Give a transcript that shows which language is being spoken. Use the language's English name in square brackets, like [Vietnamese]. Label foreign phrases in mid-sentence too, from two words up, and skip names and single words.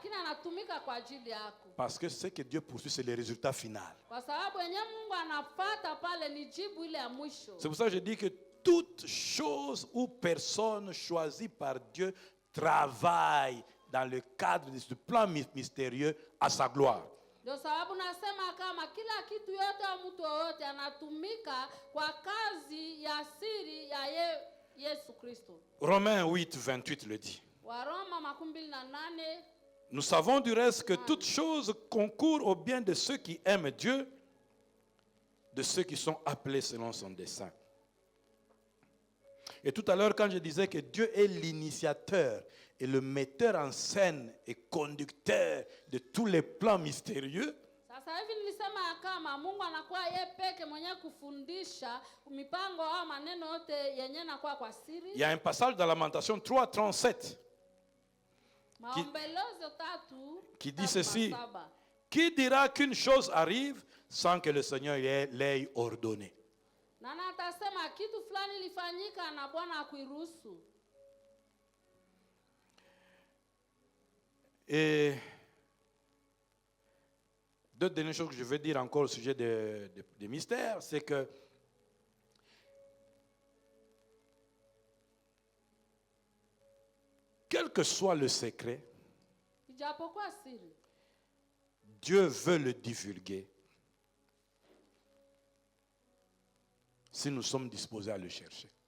[French] Parce que ce que Dieu poursuit, c'est le résultat final. C'est pour ça que je dis que toute chose ou personne choisie par Dieu travaille dans le cadre de ce plan mystérieux à sa gloire. [Swahili] Ndio sababu nasema kama kila kitu yote au mtu wote anatumika kwa kazi ya siri ya Yesu Kristo. [French] Romains 8:28 le dit. [Swahili] Waroma 28. [French] Nous savons du reste que toute chose concourt au bien de ceux qui aiment Dieu, de ceux qui sont appelés selon son dessein. Et tout à l'heure, quand je disais que Dieu est l'initiateur et le metteur en scène et conducteur de tous les plans mystérieux, [Swahili] Sasa hivi nilisema ya kama Mungu anakuwa yeye peke mwenye kufundisha mipango au maneno yote yenye nakuwa kwa siri. [French] Il y a un passage dans Lamentation 3:37 [Swahili] Maombolezo 3 [French] qui dit ceci: qui dira qu'une chose arrive sans que le Seigneur l'ait ordonné? [Swahili] Na atasema kitu fulani lifanyika na Bwana akuiruhusu. [French] Et deux dernières choses que je veux dire encore au sujet des mystères, c'est que quel que soit le secret, Dieu veut le divulguer si nous sommes disposés à le chercher.